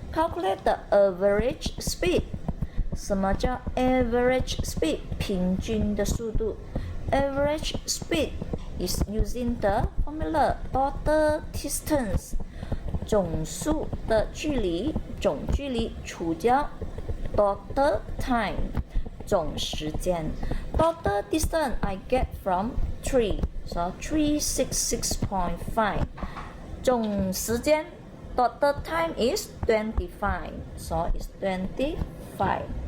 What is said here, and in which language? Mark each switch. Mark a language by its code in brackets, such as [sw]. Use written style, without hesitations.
[en] Calculate the average speed. [zh] 什么叫 [en] average speed? [zh] 平均的速度。 [en] Average speed is using the formula total distance. [zh] 总数的距离，总距离除掉 total time. 总时间。 [en] Total distance I get from 3. So 366.5. [zh] 总时间 [en] total time is 25. So it's 25.